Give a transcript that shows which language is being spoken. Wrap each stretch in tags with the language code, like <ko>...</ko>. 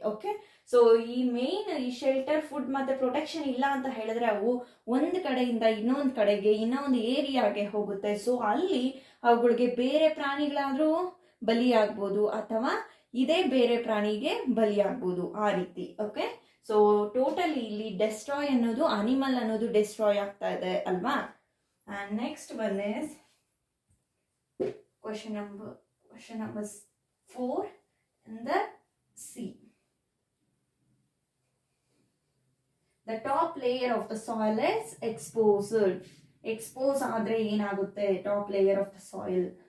<kn>Okay so ಈ main ಈ shelter food ಮತ್ತೆ ಪ್ರೊಟೆಕ್ಷನ್ ಇಲ್ಲ ಅಂತ ಹೇಳಿದ್ರೆ ಅವು ಒಂದು ಕಡೆಯಿಂದ ಇನ್ನೊಂದು ಕಡೆಗೆ ಇನ್ನೊಂದು ಏರಿಯಾಗೆ ಹೋಗುತ್ತೆ. ಸೊ ಅಲ್ಲಿ ಅವುಗಳಿಗೆ ಬೇರೆ ಪ್ರಾಣಿಗಳಾದ್ರೂ ಬಲಿಯಾಗ್ಬೋದು ಅಥವಾ ಇದೇ ಬೇರೆ ಪ್ರಾಣಿಗೆ ಬಲಿಯಾಗ್ಬೋದು ಆ ರೀತಿ. ಓಕೆ ಸೊ ಟೋಟಲಿ ಇಲ್ಲಿ ಡೆಸ್ಟ್ರಾಯ್ ಅನ್ನೋದು ಅನಿಮಲ್ ಅನ್ನೋದು ಡೆಸ್ಟ್ರಾಯ್ ಆಗ್ತಾ ಇದೆ ಅಲ್ವಾ.</kn> <en>And next one is question number 4 in the C. The top layer of the soil is exposed. Expose</en> <kn>ಆದ್ರೆ ಏನಾಗುತ್ತೆ</kn> <en>Top layer of the soil?</en>